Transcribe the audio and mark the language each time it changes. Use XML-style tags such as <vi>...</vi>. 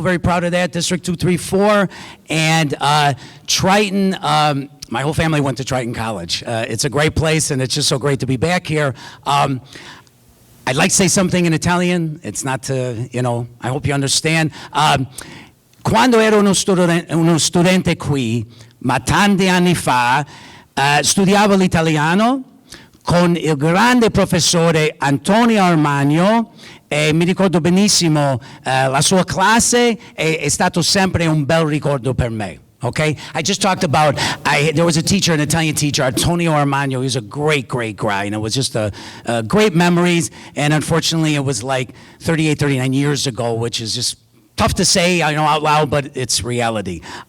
<en>Very proud of that, District 234. And Triton, my whole family went to Triton College. It's a great place, and it's just so great to be back here. I'd like to say something in Italian. It's not to, I hope you understand.</en> <it>Quando ero uno studente qui, ma tanti anni fa, studiavo l'italiano con il grande professore Antonio Armagno, e mi ricordo benissimo la sua classe, è stato sempre un bel ricordo per me.</it> <en>Okay, I just talked about, there was a teacher, an Italian teacher, Antonio Armagno. He was a great, great guy, and it was just great memories, and unfortunately it was like 38, 39 years ago, which is just tough to say, I know, out loud, but it's reality.</en>